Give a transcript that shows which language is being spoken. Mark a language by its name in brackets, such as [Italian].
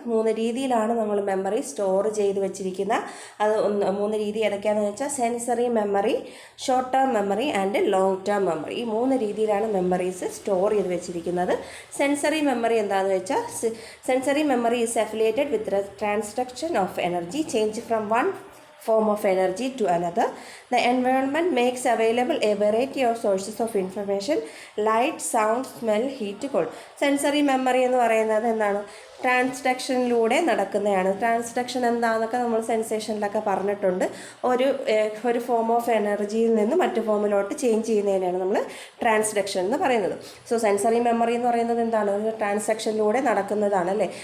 [Malayalam] 3 രീതിയിലാണ് നമ്മൾ memory store ചെയ്ത് വെച്ചിരിക്കുന്നത്. അത് 3 രീതി ഏതൊക്കെയാണെന്ന് വെച്ചാൽ sensory memory, short term memory and long term memory. ഈ 3 രീതിയിലാണ് മെമ്മറീസ് സ്റ്റോർ ചെയ്ത് വെച്ചിരിക്കുന്നത്. [English] Sensory memory എന്താണെന്ന് വെച്ചാൽ, sensory memory is affiliated with transduction of energy change from one form of energy to another. The environment makes available a variety of sources of information: light, sound, smell, heat, cold. [Malayalam] Sensory memory എന്ന് പറയുന്നത് എന്താണ്? ട്രാൻസ്ഡക്ഷനിലൂടെ നടക്കുന്നതാണ്. Transduction എന്താണെന്നൊക്കെ നമ്മൾ സെൻസേഷനിലൊക്കെ പറഞ്ഞിട്ടുണ്ട്. ഒരു form of എനർജിയിൽ നിന്ന് മറ്റു ഫോമിലോട്ട് ചേഞ്ച് ചെയ്യുന്നതിനാണ് നമ്മൾ ട്രാൻസ്ഡക്ഷൻ എന്ന് പറയുന്നത്. സോ സെൻസറി മെമ്മറി എന്ന് പറയുന്നത് എന്താണ്? ഒരു ട്രാൻസാക്ഷനിലൂടെ നടക്കുന്നതാണ് അല്ലേ.